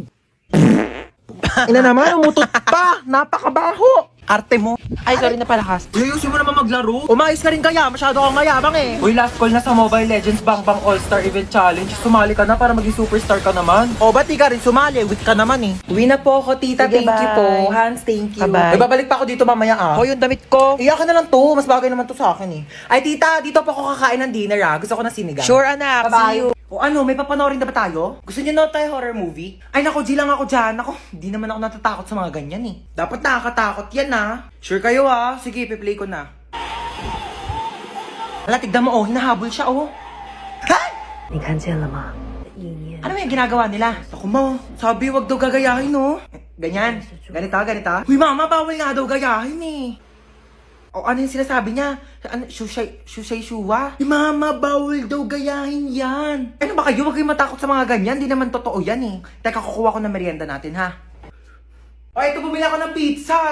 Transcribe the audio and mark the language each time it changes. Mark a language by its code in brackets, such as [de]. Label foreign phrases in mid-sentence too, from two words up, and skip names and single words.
[tl] Ina naman, umutot pa. Napakabaho. Arte mo. Ay, sorry na palakas. Uy, ayusin mo naman maglaro. Umayos ka rin kaya. Masyado kang mayabang Uy, [en] last call [tl] na sa Mobile Legends Bang Bang All-Star Event Challenge. Sumali ka na para maging superstar ka naman. O, ba't di ka rin sumali? Weak ka naman Uwi na po ako, tita. Sige, [en] thank you bye. [tl] po. Hans, [en] thank you. [tl] Bye-bye. Ay, babalik pa ako dito mamaya, O, yung damit ko. Iyakin na lang to. Mas bagay naman to sa akin Ay, tita, dito pa ako kakain ng dinner Gusto ko na sinigang. Sure, anak. Bye-bye. [en] See you. [tl] O ano, may papanoorin na ba tayo? Gusto niyo na tayo [en] horror movie? [tl] Ay nako, G lang ako dyan. Ako, hindi naman ako natatakot sa mga ganyan Dapat nakakatakot yan Sure kayo Sige, piplay ko na. Hala, tignan mo hinahabol siya Ha? [zh] 你看见了吗？意念 [tl] Ano yung ginagawa nila? Ako mo, sabi wag daw gagayahin Ganyan, ganito. Uy mama, bawal nga daw gayahin O ano yung sinasabi niya? Ano, shushay shuwa? Mama, bawal daw gayahin yan. Ano ba kayo? Huwag kayong matakot sa mga ganyan. Di naman totoo yan Teka, kukuha ko ng merienda natin O, ito bumili ako ng pizza.